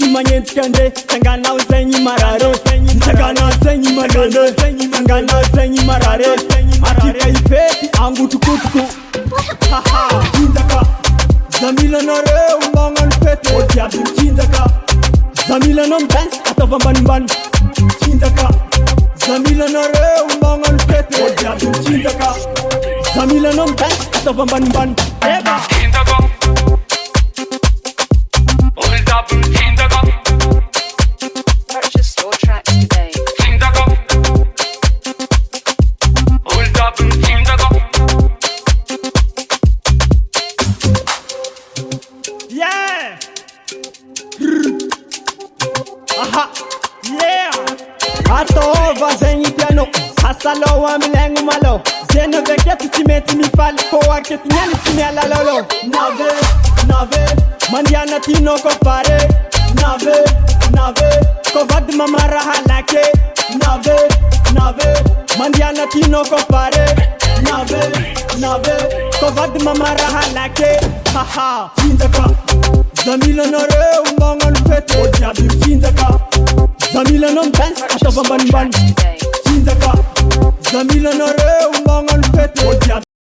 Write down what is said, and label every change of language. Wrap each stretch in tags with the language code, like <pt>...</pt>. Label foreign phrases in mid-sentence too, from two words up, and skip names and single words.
<mg>magnenjika ande sanganao zegny marare sanganao zegny malele sanganao zegny marare atika ifety angotrokotoko Tsinjaka zamilanareo magnano fety o diaby Tsinjaka zamilanao midance ataova ambanimbany Tsinjaka zamilanareo magnano fety o diaby Tsinjaka zamilanao midance ataova ambanimbany eba</mg> <en>Tsinjaka hold up Tsinjaka Purchase your tracks today. Tsinjaka hold up Tsinjaka</en> <mg>yeah aha yeah atova zegny tianao asalao amilagno malao zena veketo tsy mety mifaly ko aketignany tsy mialalalo nave mandiana tinao ko pare nave ko vady mamaraha lake nave mandiana tinao ko pare nave ko vady mamaraha lake haha Tsinjaka zamilanareo magnano fety o diaby Tsinjaka zamilanao midance ataova ambanimbany Tsinjaka zamilanareo magnano fety o diaby</mg>